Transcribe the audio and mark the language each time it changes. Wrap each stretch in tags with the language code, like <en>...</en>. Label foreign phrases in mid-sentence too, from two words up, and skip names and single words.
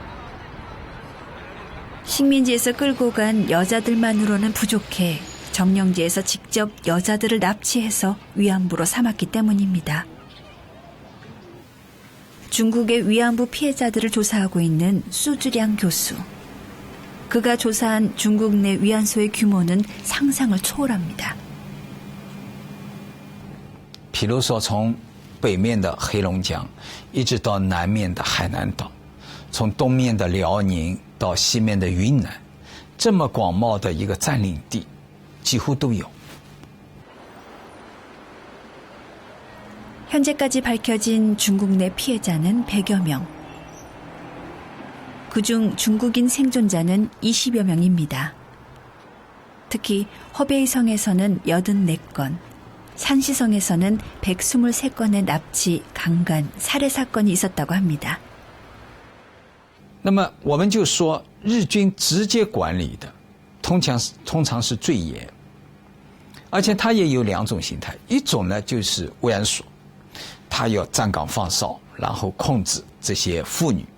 <ko>식민지에서 끌고 간 여자들만으로는 부족해 점령지에서 직접 여자들을 납치해서 위안부로 삼았기 때문입니다. 중국의 위안부 피해자들을 조사하고 있는 수주량 교수. 그가 조사한 중국 내 위안소의 규모는 상상을 초월합니다.</ko> <zh>比如说从北面的黑龙江一直到南面的海南岛，从东面的辽宁到西面的云南，这么广袤的一个占领地几乎都有。</zh> <ko>현재까지 밝혀진 중국 내 피해자는 100여 명. 그중 중국인 생존자는 20여 명입니다. 특히 허베이성에서는 84건, 산시성에서는 123건의 납치, 강간, 살해 사건이 있었다고 합니다.</ko> <zh>那么我们就说日军直接管理的通常是最严，而且它也有两种形态，一种呢就是慰安所，它要站岗放哨，然后控制这些妇女。</zh>